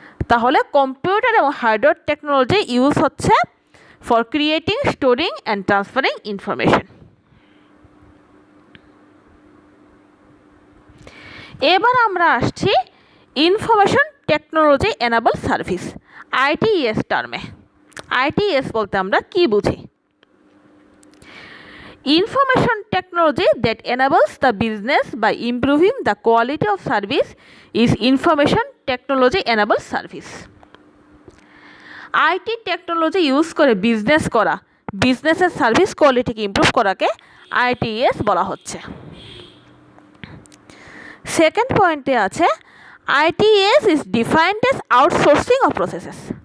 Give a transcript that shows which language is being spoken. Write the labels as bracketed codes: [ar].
[bn] তাহলে কম্পিউটার এবং hardware technology use হচ্ছে [en] For creating, storing and transferring information. [bn] এবার আমরা আসছি information technology enable service, ITES টার্মে। ITES বলতে আমরা কি বুঝি? [en] Information technology that enables the business by improving the quality of service is information technology enabled service. [bn] IT technology use করে business করা, বিজনেসের সার্ভিস কোয়ালিটিকে ইমপ্রুভ করাকে আইটিএস বলা হচ্ছে। সেকেন্ড পয়েন্টে আছে [en] ITES is defined as outsourcing of processes.